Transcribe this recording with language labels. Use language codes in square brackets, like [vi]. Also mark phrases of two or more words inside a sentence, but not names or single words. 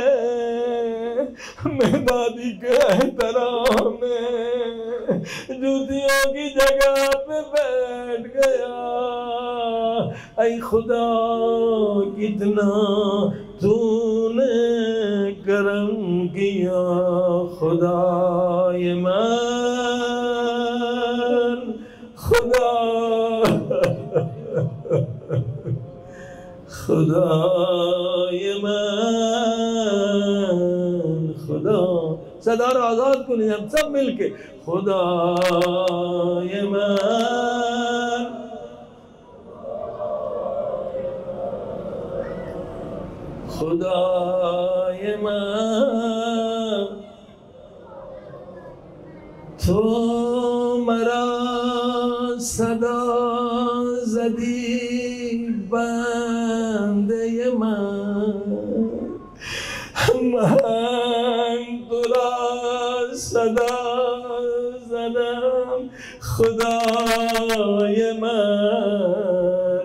[ur] میں دادی کے احترام میں جوتیوں کی جگہ پہ بیٹھ گیا. اے خدا کتنا تو نے کرم کیا، [fa] خدائے من، خدا خدائے من، خدا. صدا رو آزاد کنیں [ur] ہم سب مل کے. [fa] خدائے من، خدائے من، تو مرا صدا زدی بنده من، من تو را صدا زدم خدای من.